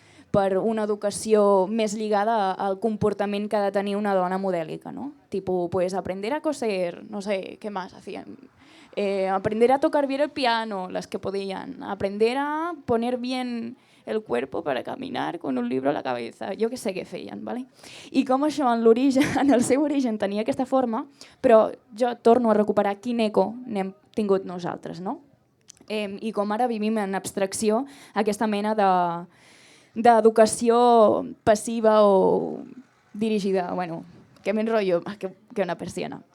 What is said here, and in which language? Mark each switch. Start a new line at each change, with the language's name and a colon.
Catalan: per una educació més lligada al comportament que ha de tenir una dona modèlica, ¿no?
Spanish: Tipo, pues aprender a coser, no sé, ¿qué más hacían? Aprender a tocar bien el piano, las que podían. Aprender a poner bien el cuerpo para caminar con un libro a la cabeza.
Catalan: Jo que sé què feien, ¿vale? I com això en el seu origen tenia aquesta forma, però jo torno a recuperar quin eco n'hem tingut nosaltres, no? I com ara vivim en abstracció aquesta mena d'educació passiva o dirigida, bueno, que m'enrotllo, que una persiana.